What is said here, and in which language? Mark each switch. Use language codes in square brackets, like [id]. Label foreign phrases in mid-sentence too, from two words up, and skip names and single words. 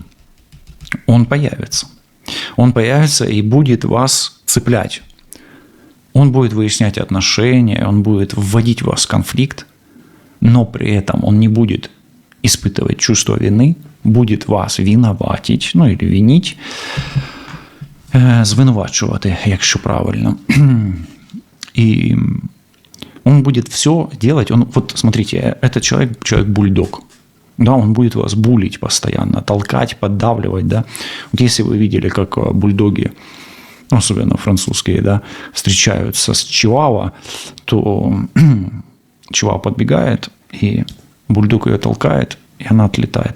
[ru] Он появится. Он появится и будет вас цеплять. Он будет выяснять отношения, он будет вводить вас в конфликт, но при этом он не будет испытывать чувство вины, будет вас винуватить, или винить, [uk] звинувачувати, якщо правильно. [ru] И он будет все делать. Вот смотрите, этот человек-бульдог. Да, он будет вас булить постоянно, толкать, поддавливать. Да. Вот если вы видели, как бульдоги, особенно французские, да, встречаются с чихуахуа, то чихуахуа подбегает, и бульдог ее толкает, и она отлетает.